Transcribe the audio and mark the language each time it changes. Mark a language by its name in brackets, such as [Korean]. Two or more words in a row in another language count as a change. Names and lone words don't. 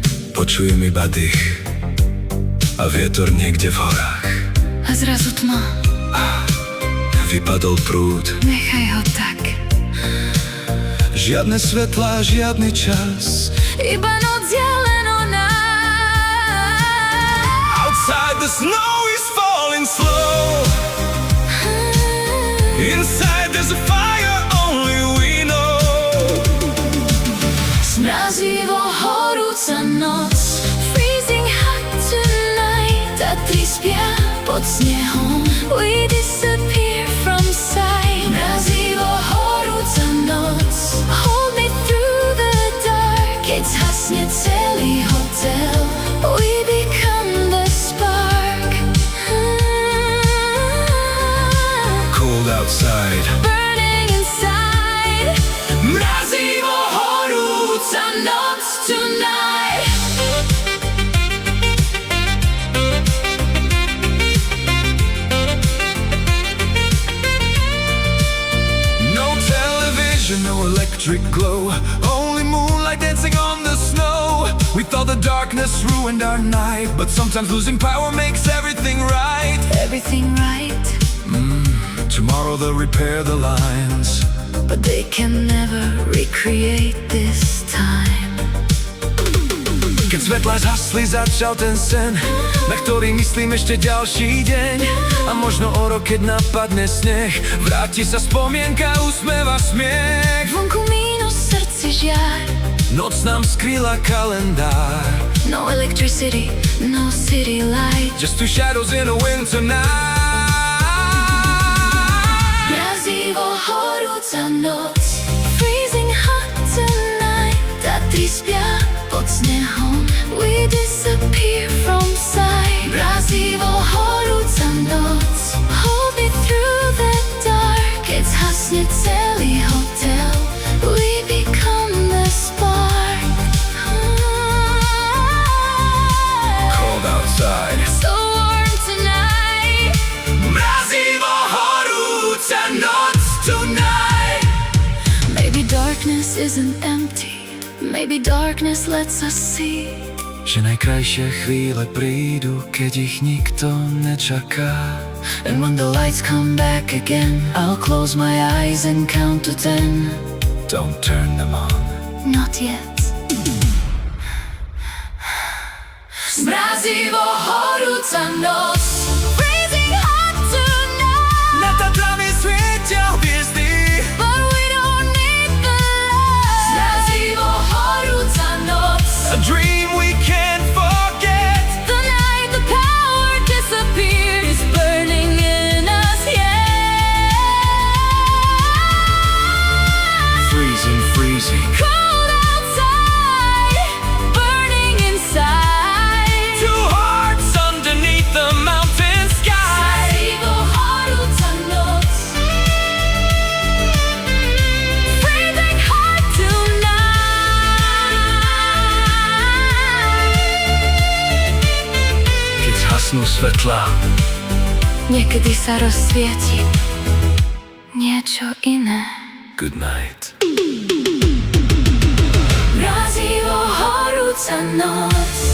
[Slovak] Počujem iba dých a vietor niekde v horách. A zrazu tma, Vypadol prúd. nechaj ho tak. Žiadne svetlá, žiadny čas. Iba noc je len o nás. [English] Outside the snow is falling slow. Inside there's a fire only we know. [Slovak] Mrazivo horúca noc, [English] freezing hot tonight. [Slovak] Tatry spia pod snehom, [English] we disappear from sight. [Slovak] Mrazivo horúca noc, [English] hold me through the dark. [Slovak] Keď zhasne celý hotel, [English] we become the spark. Cold outside. Burning inside. [Slovak] Mrazivo horúca noc tonight. [English] No television, no electric glow. Only moonlight dancing on the snow. We thought the darkness ruined our night, but sometimes losing power makes everything right. Everything right, Tomorrow they'll repair the lines. but they can never recreate this time. [Slovak] Keď svetlá zhasli, začal ten sen, na ktorý myslím ešte ďalší deň. A možno o rok, keď napadne sneh, vráti sa spomienka, usmeva smiech. Vonku mínus, srdci žiar. Noc nám skryla kalendár. [English] No electricity, no city light. Just two shadows in a winter night. [Slovak] Mrazivo horúca noc, [English] freezing hot tonight. [Slovak] Tatry spia pod snehom, [English] we disappear from sight. [Slovak] Mrazivo horúca noc, [English] hold me through the dark. [Slovak] Keď zhasne celý hotel, [English] we become the spark. Cold outside. So warm tonight. [Slovak] Mrazivo horúca noc tonight. [English] Maybe darkness isn't empty. Maybe darkness lets us see. [Slovak] Že najkrajšie chvíle prídu, keď ich nikto nečaká. [English] And when the lights come back again, I'll close my eyes and count to 10. Don't turn them on. Not yet. [Slovak] Mrazivo horúca noc, [English] freezing hot tonight. [Slovak] Na Tatrami svietia hviezdy. [English] But we don't need the light. [Slovak] Mrazivo horúca noc, [English] A dream we can't forget. the night the power disappeared is burning in us, yeah. Freezing, freezing. Cold outside, burning inside. Two hearts underneath the mountain sky. [Slovak] Mrazivo horúca noc, [English] freezing hot tonight. [Slovak] Keď zhasnú svetlá, Niekedy sa rozsvieti niečo iné. [English] good night. [Slovak] Mrazivo horúca noc,